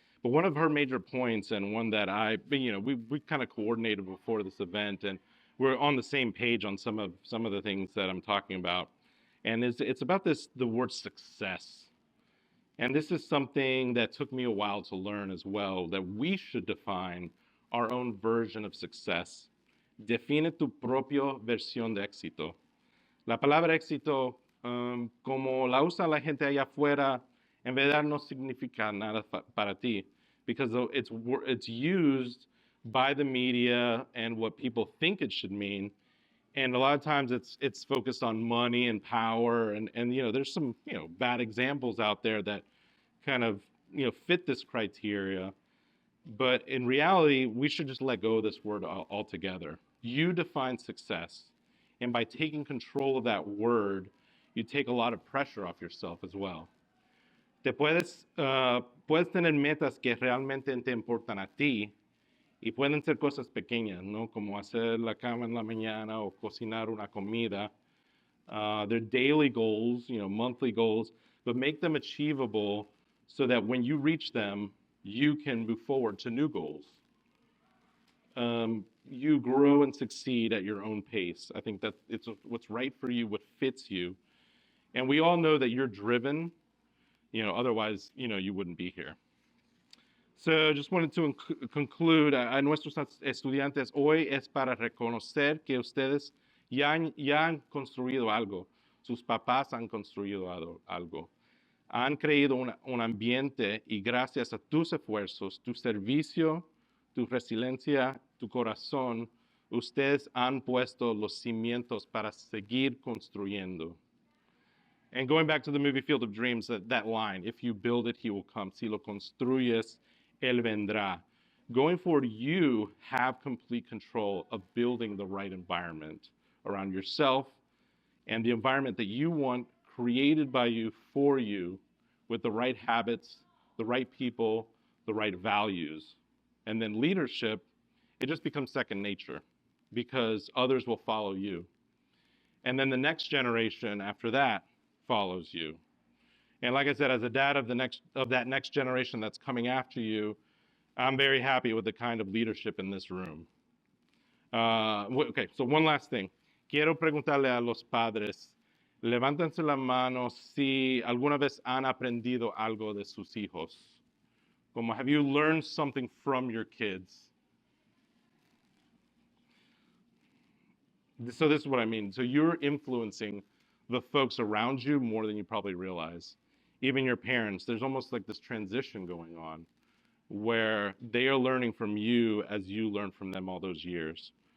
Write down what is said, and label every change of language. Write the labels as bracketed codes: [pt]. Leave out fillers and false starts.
[en] But one of her major points, and one that we kind of coordinated before this event, and we're on the same page on some of the things that I'm talking about, and it's about the word success. And this is something that took me a while to learn as well, that we should define our own version of success. [es] Define tu propia versión de éxito. La palabra éxito, como la usa la gente allá afuera, en verdad no significa nada para ti, [en] because it's used by the media and what people think it should mean. And a lot of times it's focused on money and power, and there's some bad examples out there that kind of fit this criteria. But in reality, we should just let go of this word altogether. You define success, and by taking control of that word, you take a lot of pressure off yourself as well. [es] Puedes tener metas que realmente te importan a ti, y pueden ser cosas pequeñas, ¿no? Como hacer la cama en la mañana o cocinar una comida. [en] They're daily goals, monthly goals, but make them achievable so that when you reach them, you can move forward to new goals. You grow and succeed at your own pace. I think that it's what's right for you, what fits you. And we all know that you're driven, otherwise, you wouldn't be here. So just wanted to conclude [es] a nuestros estudiantes, hoy es para reconocer que ustedes ya han construido algo. Sus papás han construido algo. Han creado un ambiente y gracias a tus esfuerzos, tu servicio, tu resiliencia, tu corazón, ustedes han puesto los cimientos para seguir construyendo. [en] And going back to the movie Field of Dreams, that line, if you build it, he will come. [es] Si lo construyes, él vendrá. [en] Going forward, you have complete control of building the right environment around yourself and the environment that you want created by you for you with the right habits, the right people, the right values. And then leadership, it just becomes second nature because others will follow you. And then the next generation after that follows you. And like I said, as a dad of that next generation that's coming after you, I'm very happy with the kind of leadership in this room. Okay, so one last thing. [es] Quiero preguntarle a los padres, levántense la mano si alguna vez han aprendido algo de sus hijos. [en] Como, have you learned something from your kids? So this is what I mean. So you're influencing the folks around you more than you probably realize. Even your parents, there's almost like this transition going on where they are learning from you as you learn from them all those years.